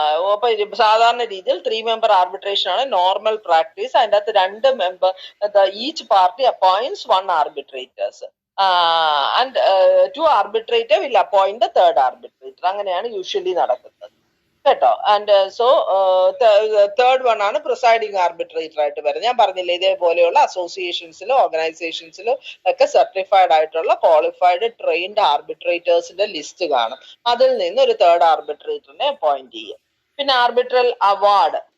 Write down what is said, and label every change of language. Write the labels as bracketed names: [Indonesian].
[Malayalam] അപ്പൊ സാധാരണ രീതിയിൽ 3 member arbitration ആണ് നോർമൽ പ്രാക്ടീസ്. അതിൻ്റെ അകത്ത് [English] 2 member each party appoints 1 arbitrators and 2 arbitrator will appoint the 3rd arbitrator. [Malayalam] അങ്ങനെയാണ് യൂഷ്വലി നടക്കുന്നത് കേട്ടോ. [English] and so third one [Malayalam] ആണ് പ്രിസൈഡിങ് ആർബിട്രേറ്റർ ആയിട്ട് വരുന്നത്. ഞാൻ പറഞ്ഞില്ലേ, ഇതേപോലെയുള്ള അസോസിയേഷൻസിലും ഓർഗനൈസേഷൻസിലും ഒക്കെ സർട്ടിഫൈഡ് ആയിട്ടുള്ള ക്വാളിഫൈഡ് ട്രെയിൻഡ് ആർബിട്രേറ്റേഴ്സിന്റെ ലിസ്റ്റ് കാണും. അതിൽ നിന്ന് ഒരു 3rd ആർബിട്രേറ്ററിനെ അപ്പോയിന്റ് ചെയ്യും. പിന്നെ ആർബിട്രൽ അവാർഡ്.